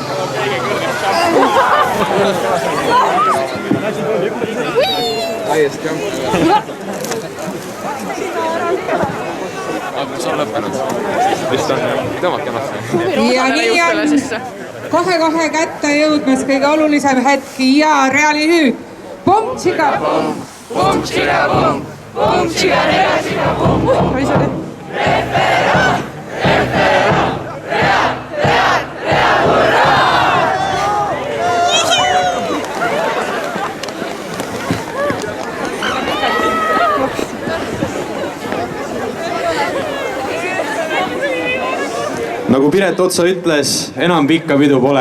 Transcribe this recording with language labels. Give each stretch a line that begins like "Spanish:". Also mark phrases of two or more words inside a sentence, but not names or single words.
Estonian: Täiesti jah. See on lõppenud. Vist on tõmad kenasti. Ja nii on kohe kätte jõudmas kõige olulisem hetk ja Reali hüüd. Pom-tšiga-pom, pom-tšiga-pom, pom-tšiga-rea-tšiga-pom. Refera, rea, hurraa! Nagu Piret Otsa ütles, enam pikka pidu pole.